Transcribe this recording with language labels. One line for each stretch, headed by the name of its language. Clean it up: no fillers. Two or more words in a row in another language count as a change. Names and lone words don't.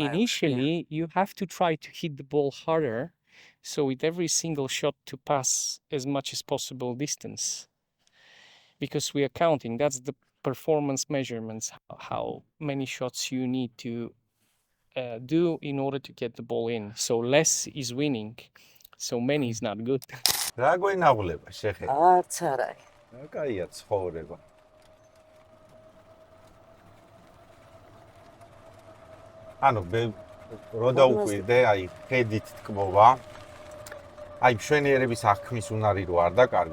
English: you have to try to hit the ball harder So with every single shot to pass as much as possible distance, because we are counting, that's the performance measurements, how many shots you need to do in order to get the ball in. So less is winning, so many is not good.
Georgian: რა გვენაღვლება შეხე? არც არა. კაია ცხოვრება. ანუ რო დაუკვირდე, აი, ხედით თქმობა. აი, მშვენიერების აღქმის უნარი რო არ დაკარგო.